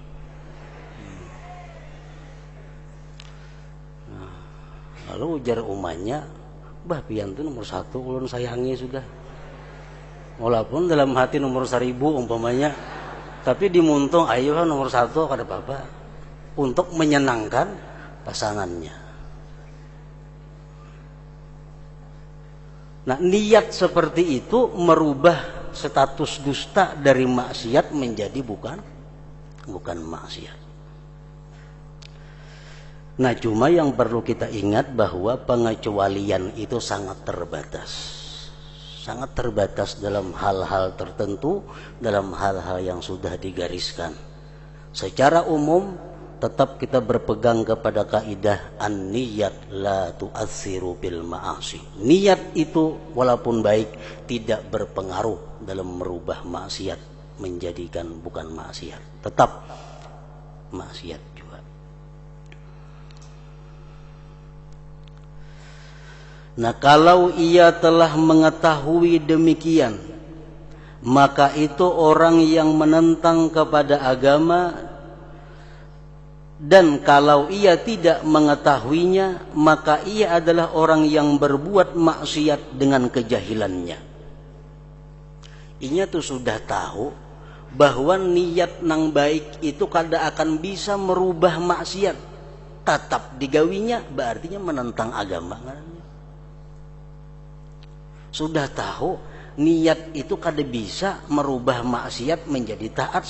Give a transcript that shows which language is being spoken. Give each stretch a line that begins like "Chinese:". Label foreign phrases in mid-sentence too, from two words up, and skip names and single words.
Banjar: Nah, lalu ujar umanya, bah pian itu nomor 1 ulun sayangi sudah. Walaupun dalam hati nomor 1000 umpamanya, tapi dimuntung ayo nomor 1 kada apa-apa.
Indonesian: Untuk menyenangkan pasangannya. Nah, niat seperti itu merubah status dusta dari maksiat menjadi bukan maksiat. Nah, cuma yang perlu kita ingat bahwa pengecualian itu sangat terbatas. Sangat terbatas dalam hal-hal tertentu, dalam hal-hal yang sudah digariskan. Secara umum, tetap kita berpegang kepada kaidah
Arabic: النية لا تؤثر بالمعاصي.
Indonesian: Niat itu walaupun baik tidak berpengaruh dalam merubah maksiat menjadikan bukan maksiat. Tetap maksiat. Nah, kalau ia telah mengetahui demikian, maka itu orang yang menentang kepada agama, dan kalau ia tidak mengetahuinya, maka ia adalah orang yang berbuat maksiat dengan kejahilannya.
Banjar: Inya tuh sudah tahu bahwa niat nang baik itu kada akan bisa merubah maksiat, tetap digawinya, berarti menentang agama. Sudah tahu niat itu kada bisa merubah maksiat menjadi taat.